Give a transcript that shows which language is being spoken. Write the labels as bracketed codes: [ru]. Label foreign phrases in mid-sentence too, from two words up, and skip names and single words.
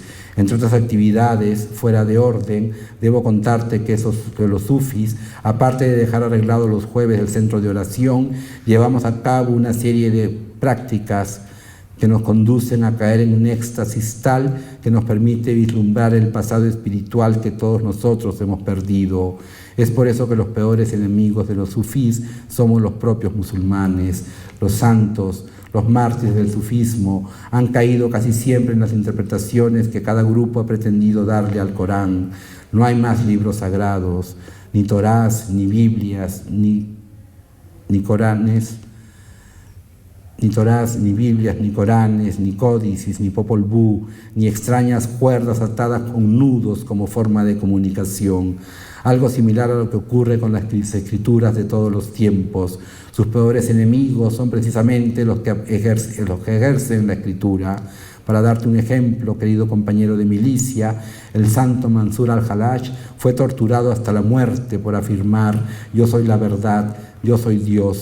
[es] Entre otras actividades, fuera de orden, debo contarte que los sufis, aparte de dejar arreglados los jueves el centro de oración, llevamos a cabo una serie de prácticas que nos conducen a caer en un éxtasis tal que nos permite vislumbrar el pasado espiritual que todos nosotros hemos perdido. Es por eso que los peores enemigos de los sufís somos los propios musulmanes. Los santos, los mártires del sufismo han caído casi siempre en las interpretaciones que cada grupo ha pretendido darle al Corán. No hay más libros sagrados, ni Torás, ni Biblias, ni Coranes. ni Torás, ni Biblias, ni Coranes, ni códices, ni Popol Vuh, ni extrañas cuerdas atadas con nudos como forma de comunicación. Algo similar a lo que ocurre con las escrituras de todos los tiempos. Sus peores enemigos son precisamente los que ejercen la escritura. Para darte un ejemplo, querido compañero de milicia, el santo Mansur al-Hallaj fue torturado hasta la muerte por afirmar: yo soy la verdad, yo soy Dios.